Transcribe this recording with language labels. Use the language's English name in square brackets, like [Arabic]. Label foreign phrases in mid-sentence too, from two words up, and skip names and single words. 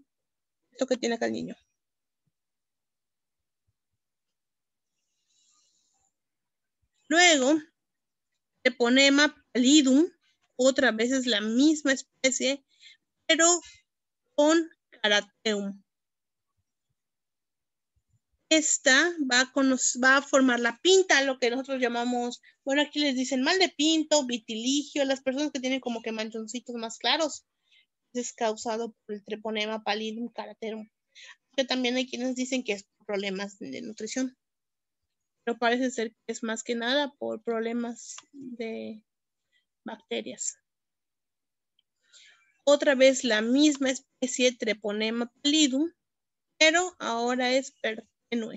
[Spanish] Esto que tiene acá el niño. Luego, treponema pallidum, otra vez es la misma especie, pero con carateum. Esta va a formar la pinta, lo que nosotros llamamos, bueno, aquí les dicen mal de pinto, vitiligio, las personas que tienen como que manchoncitos más claros. Es causado por el treponema pallidum carateum. Que también hay quienes dicen que es por problemas de nutrición. Pero parece ser que es más que nada por problemas de bacterias. Otra vez la misma especie treponema pallidum, pero ahora es pertenue.